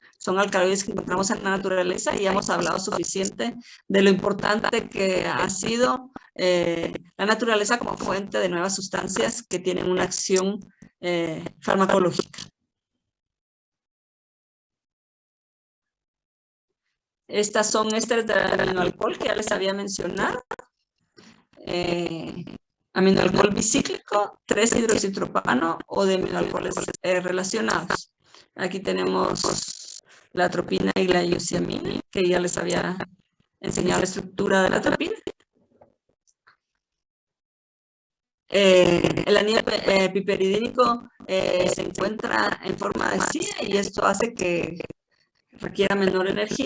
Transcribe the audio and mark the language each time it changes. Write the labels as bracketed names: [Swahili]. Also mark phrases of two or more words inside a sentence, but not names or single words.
[Spanish] Son alcaloides que encontramos en la naturaleza y ya hemos hablado suficiente de lo importante que ha sido la naturaleza como fuente de nuevas sustancias que tienen una acción farmacológica. Estas son ésteres de aminoalcohol que ya les había mencionado. Aminoalcohol bicíclico, 3-hidroxitropano o de aminoalcoholes relacionados. Aquí tenemos la atropina y la iosiamina, que ya les había enseñado la estructura de la atropina. El anillo piperidínico se encuentra en forma de silla y esto hace que requiera menor energía.